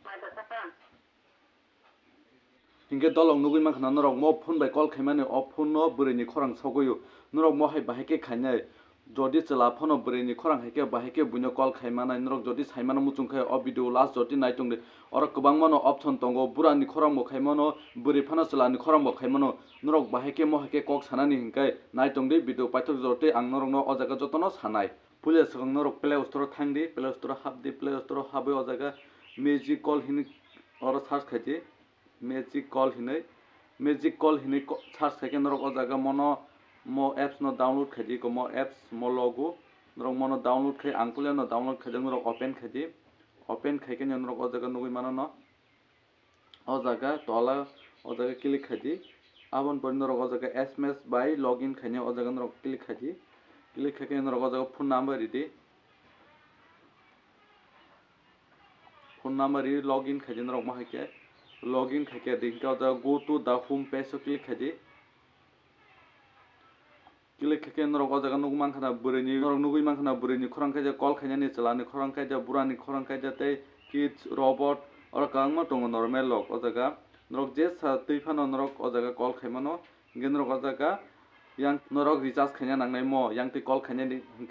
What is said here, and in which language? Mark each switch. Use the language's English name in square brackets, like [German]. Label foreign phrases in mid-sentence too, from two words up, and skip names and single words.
[Kok Borok] Hingke dolong nugui mankha norok mo phone bai call khaimani o phone no bwrui khorang sogoyo norok mo hai bahai ke khainai jodi chela phone bwrui khorang haike bahai ke buino call khaimana norok jodi saimano muchung khai o [English] video last [Kok Borok] jodi naitung oro kwbang mano option tongo burani khorang bo khaimano bwrui phano chelani khorang bo khaimano norok bahai ke mo haike kok sanani hingkai naitung video paithak joti ang norok no o jaga jotono sanai pulia sakang norok play store thangdi play store habdi play store habai o jaga magic call hini oro search khaiti magic call hinai search khai norok o jaga mono mo apps no download khaidi ko mo apps mo logo norok mono download khai ang pulia no download khaijak norok open khai ke norok o jaga nugui mano no o jaga tola o jaga click khaidi abon por norok o jaga sms by login khaine o jaga norok click khaidi click khai ke norok o jaga [English] phone number [Kok Borok] ridi [English] phone number [Kok Borok] ri login khaidi norok ma haike login khaike dinka o jaga [English] go to the home page [Kok Borok] o click khaidi click khai ke norok o jaga nugui mankha na bwrui ni khorang khai call khainani chelani khorang khai burani khorang khai tei [English] kids robot [Kok Borok] oro kwbangma tongo normal rok o jaga norok je sa tui phano norok o jaga call khaimano hingke norok o jaga yang norok recharge khaina nangnai mo yang tui call khainani hingke.